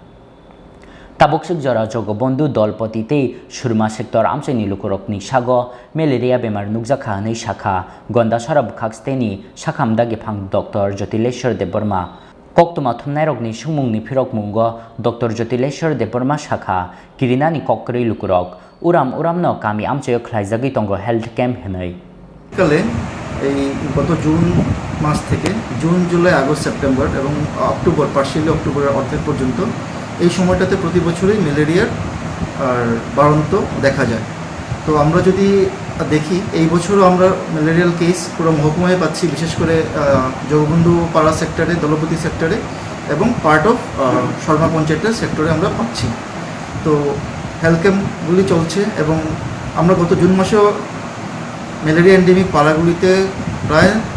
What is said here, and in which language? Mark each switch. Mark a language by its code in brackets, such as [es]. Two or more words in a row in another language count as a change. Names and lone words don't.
[trp] taboksuk jora jogo bondu dolpoti tei surma sector amchaini lukurokni sago malaria bemar nukjakha nei sakha gonda sora bukhaksteni sakhamdagi phang Dr. Jatileshwar Debarma koktuma thumnairokni sungmungni phirokmungo Dr. Jatileshwar Debarma sakha kirinani kokkrei lukurok uramno kami amchayo khlaijagi tongo [en] health camp [trp] henai [bn] কালে এই গত জুন মাস থেকে জুন জুলাই আগস্ট সেপ্টেম্বর এবং অক্টোবর পার্শিয়ালি অক্টোবরের অর্ধেক পর্যন্ত এই সময়টাতে প্রতি বছরই ম্যালেরিয়ার বাড়ন্ত দেখা যায় তো আমরা যদি দেখি এই বছরও আমরা [en] malarial case [bn] পুরো মহকুমায় পাচ্ছি বিশেষ করে জগবন্ধু পাড়া সেক্টরে দলপতি সেক্টরে এবং [en] part of [bn] শর্মা পঞ্চায়েতের সেক্টরে আমরা পাচ্ছি তো [en] health camps [bn] চলছে এবং আমরা গত জুন মাসেও [en] malaria endemic [bn] পাড়াগুলিতে প্রায়